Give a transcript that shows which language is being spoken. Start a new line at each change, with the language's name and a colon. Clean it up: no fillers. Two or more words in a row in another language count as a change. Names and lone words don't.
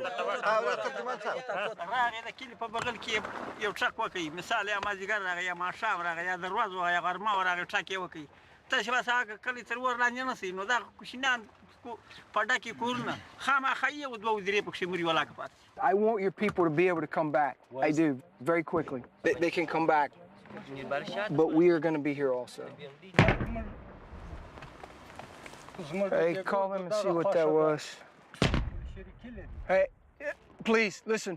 Pashto: راغی د کلي په بغل کې یو ټرک وکړي مثال یا مازدیګر راغی یا ماښام راغی یا د ورځ یا غرمه راغی ټرک یې وکړي تاسې بس هغه کلي تر ور لاندې نه سئ نو دا کوچنیان په ډکې کورونه خامخا یو دوه درې پکښې مري ولاکه پاتې
English: I want your people to be able to come back. I do, very quickly. They can come back. But we are going to be here also. Hey, call him and see what that was. Hey, please listen.